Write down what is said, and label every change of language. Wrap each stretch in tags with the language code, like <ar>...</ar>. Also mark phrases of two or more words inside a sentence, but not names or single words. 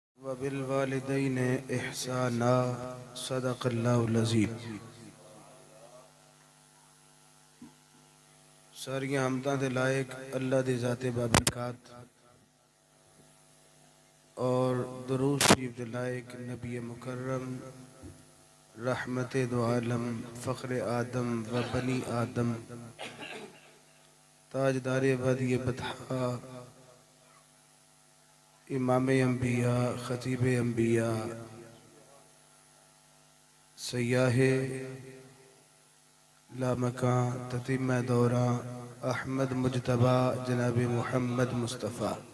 <ar>وبالوالدین احسانا صدق اللہ العظیم۔</ar> <pa>ساریاں حمداں دے لائق اللہ دی ذات بابرکات اور درود شریف دے لائق نبی مکرم رحمت دو عالم فخر آدم و بنی آدم تاجدار وادی بطحا امام انبیاء خطیب انبیاء سیاح لامکان تتیم دوراں احمد مجتبی جناب محمد مصطفیٰ</pa>